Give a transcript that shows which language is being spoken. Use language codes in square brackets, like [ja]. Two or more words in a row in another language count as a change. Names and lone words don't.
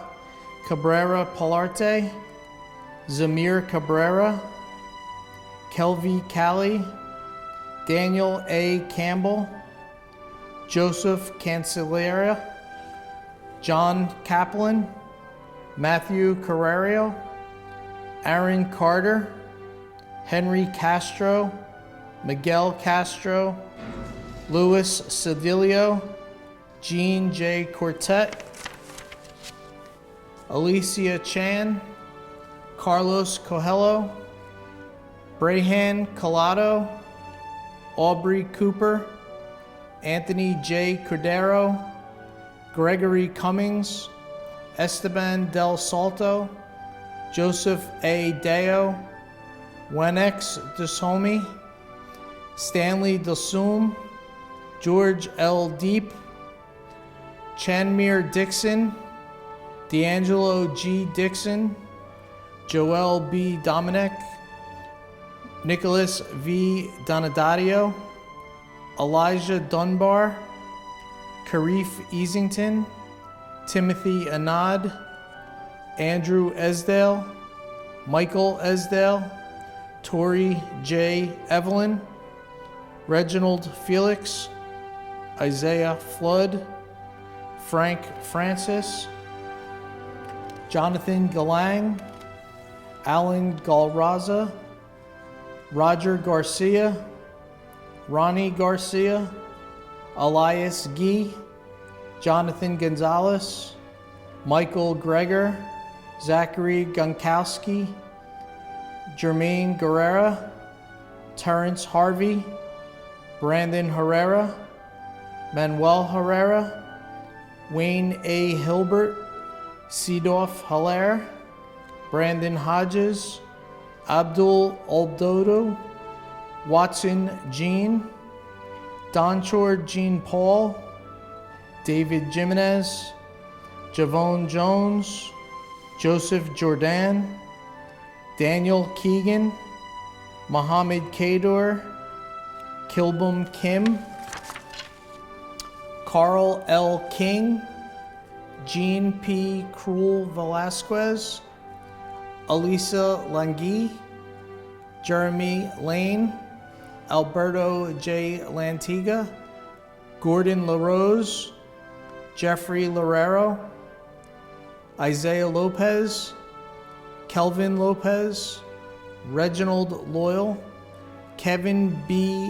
[en] Cabrera Palarte, Zamir Cabrera, Kelvy Callie, Daniel A. Campbell, Joseph Cancellara, John Kaplan, Matthew Carrerio, Aaron Carter, Henry Castro, Miguel Castro, Louis Cedillo, Jean J. Quartet, Alicia Chan, Carlos Coelho, Brahan Collado, Aubrey Cooper, Anthony J. Cordero, Gregory Cummings, Esteban Del Salto, Joseph A. Deo, Wenex Deshomi, Stanley Delsum, George L. Deep, Chanmir Dixon, D'Angelo G. Dixon, Joel B. Dominic, Nicholas V. Donadio, Elijah Dunbar, Karif Easington, Timothy Anad, Andrew Esdale, Michael Esdale, Tori J. Evelyn, Reginald Felix, Isaiah Flood, Frank Francis, Jonathan Galang, Alan Galraza, Roger Garcia, Ronnie Garcia, Elias Gee, Jonathan Gonzalez, Michael Greger, Zachary Gunkowski, Jermaine Guerrera, Terrence Harvey, Brandon Herrera, Manuel Herrera, Wayne A. Hilbert, Seedorf Hilaire, Brandon Hodges, Abdul Oldodo, Watson Jean, Donchor Jean Paul, David Jimenez, Javon Jones, Joseph Jordan, Daniel Keegan, Mohammed Kador, Kilbum Kim, Carl L. King, Jean P. Cruel Velasquez, Elisa Langui, Jeremy Lane, Alberto J. Lantiga, Gordon LaRose, Jeffrey Lorero, Isaiah Lopez, Kelvin Lopez, Reginald Loyal, Kevin B.